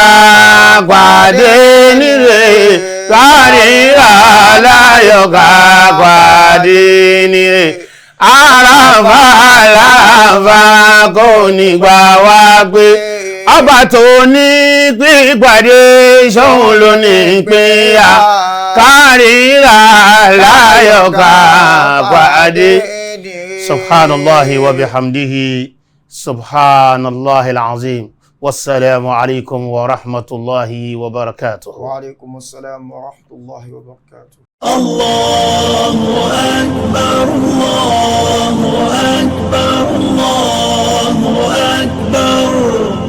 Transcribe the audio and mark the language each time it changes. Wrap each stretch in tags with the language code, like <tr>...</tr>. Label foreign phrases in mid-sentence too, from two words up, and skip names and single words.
<yo>pàdé níre kárìíra láyọ̀ ká pàdé níre àràfà láràfà kò nígbà wá gbé ọba tó ní pípàdé ṣóhun ló ní pínyà kárìíra láyọ̀ ká pàdé.</yo> <ar>سبحان الله وبحمده سبحان الله العظيم والسلام عليكم ورحمة الله وبركاته. وعليكم السلام ورحمة الله وبركاته. الله أكبر الله أكبر الله أكبر</ar>